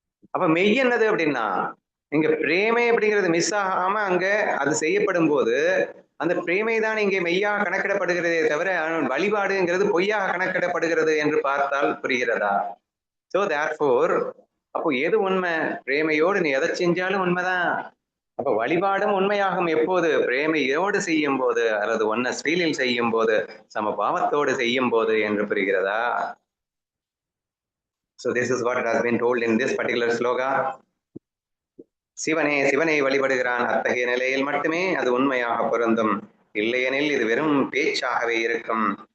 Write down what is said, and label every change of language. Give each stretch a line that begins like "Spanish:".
Tamil: அப்ப மெய் என்னது அப்படின்னா இங்க பிரேமை அப்படிங்கிறது மிஸ் ஆகாம அங்க அது செய்யப்படும் போது அந்த பிரேமை தான் இங்கே மெய்யாக கணக்கிடப்படுகிறதே தவிர வழிபாடுங்கிறது பொய்யாக கணக்கிடப்படுகிறது என்று பார்த்தால் புரிகிறதா? சோ தேர்ஃபோர் அப்போ எது உண்மை? பிரேமையோடு நீ எதை செஞ்சாலும் உண்மைதான். அப்ப வழிபாடும் உண்மையாகும் எப்போது? பிரேமையோடு செய்யும் போது அல்லது ஒன்ன ஸ்ரீலில் செய்யும் போது, சம பாவத்தோடு செய்யும் போது என்று புரிகிறதா?
English: So this is what has been told in this particular sloka.
Tamil: சிவனை வழிபடுகிறான். அத்தகைய நிலையில் மட்டுமே அது உண்மையாக பொருந்தும். இல்லையெனில் இது வெறும் பேச்சாகவே இருக்கும்.